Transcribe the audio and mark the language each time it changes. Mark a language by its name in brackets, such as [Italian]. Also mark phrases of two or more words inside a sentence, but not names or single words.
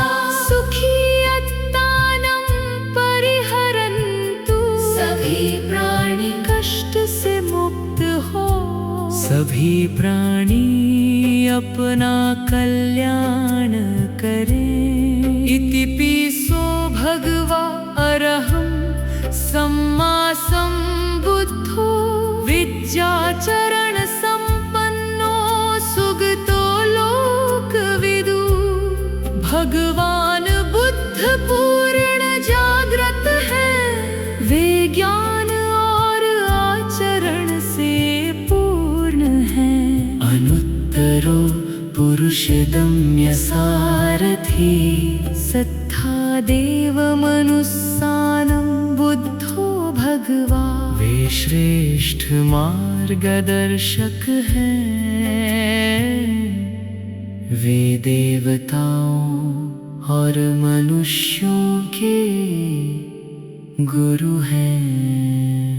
[Pali] सुखी अत्तानं परिहरन्तु। [Hindi] सभी प्राणी कष्ट से मुक्त हो। सभी प्राणी अपना कल्याण करें। [Pali] इति पिसो भगवा अरहं सम्मा संबुद्धो विद्याचरण संपन्नो सुगतो लोकविदु। [Hindi] भगवान बुद्ध पूर्ण जागृत है, वे ज्ञान और आचरण से पूर्ण [Pali] ऋषिदम्य सारथी सत्था देव मनुस्सानं बुद्धो भगवा [Hindi] वे श्रेष्ठ मार्गदर्शक हैं। वे देवताओं और मनुष्यों के गुरु हैं।